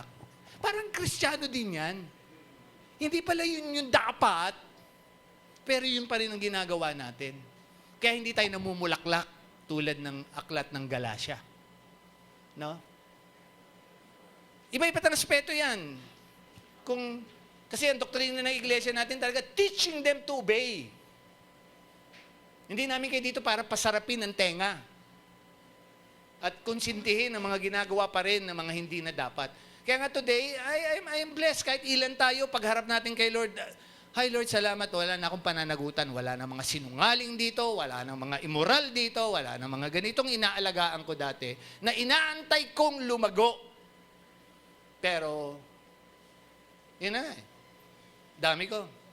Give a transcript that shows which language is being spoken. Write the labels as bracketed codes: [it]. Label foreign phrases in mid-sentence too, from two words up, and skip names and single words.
[tl] Parang Kristiyano din yan. Hindi pala yun yung dapat, pero yun pa rin ang ginagawa natin. Kaya hindi tayo namumulaklak tulad ng aklat ng Galacia. No? Iba-iba ng aspeto yan. Kasi ang doktrina ng iglesia natin talaga, [en] teaching them to obey. [tl] Hindi namin kayo dito para pasarapin ang tenga. At konsintihin ang mga ginagawa pa rin ng mga hindi na dapat. Kaya nga [en] today, I am blessed [tl] kahit ilan tayo pagharap natin kay Lord. Hi Lord, salamat. Wala na akong pananagutan. Wala na mga sinungaling dito. Wala na mga immoral dito. Wala na mga ganitong inaalagaan ko dati na inaantay kong lumago. Pero, yun na Dami ko.